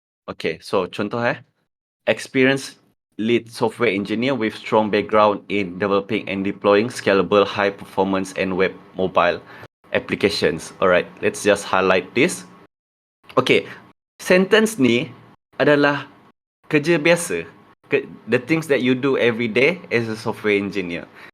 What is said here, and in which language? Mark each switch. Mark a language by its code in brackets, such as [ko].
[en] Okay, so contoh experienced lead software engineer with strong background in developing and deploying scalable high performance and web mobile applications. Alright, let's just highlight this. [ms] Okay, sentence ni adalah kerja biasa. [en] The things that you do every day as a software engineer.